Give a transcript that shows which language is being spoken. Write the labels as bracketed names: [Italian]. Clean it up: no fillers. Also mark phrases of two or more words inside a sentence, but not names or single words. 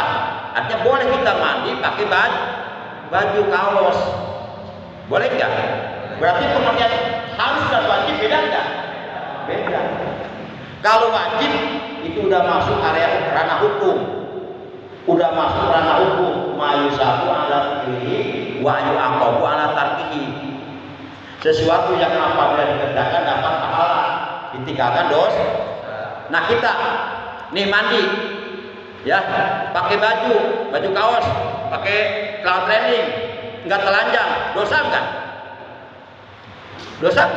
[Indonesian] Artinya boleh kita mandi pakai baju kaos, boleh nggak? Berarti pengertian harus dan wajib beda nggak? Beda. Kalau wajib itu udah masuk area ranah hukum, udah masuk ranah hukum. [Arabic] ما يثاب على فعله ويعاقب على تركه. [Indonesian] Sesuatu yang apabila dikerjakan dapat pahala, ditinggalkan dosa. Nah kita nih mandi, ya, pakai baju kaos, pakai celana training, nggak telanjang, dosa enggak? Dosa enggak?